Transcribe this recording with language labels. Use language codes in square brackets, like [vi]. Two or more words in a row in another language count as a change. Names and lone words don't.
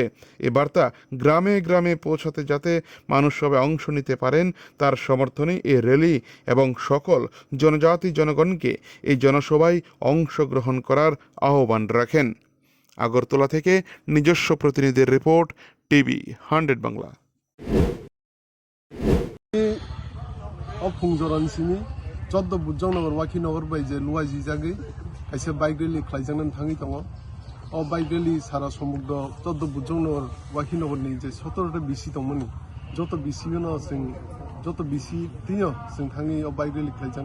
[bn] এ বার্তা গ্রামে গ্রামে পৌঁছাতে যাতে মানুষ সবাই অংশ নিতে পারেন তার সমর্থনে এ র্যালি এবং সকল জনজাতি জনগণকে এই জনসভায় অংশগ্রহণ করার আহ্বান রাখেন। আগরতলা থেকে নিজস্ব প্রতিনিধির রিপোর্ট, টিভি 100 বাংলা। [trp] फुंजरानसिनि 14 बुज्रांनगर वाकिनगर बायजे लुवाजि जागै खायसे [en] bike rally [trp] खालायजानानै थाङै दङ। [en] bike rally [trp] सारा समुद्र 14 बुज्रांनगर वाकिनगरनि जे 17टा बिसि दंमोन जत बिसिनो जों जत बिसि दिनो जों थाङै [en] bike rally [trp] खालायजानाय।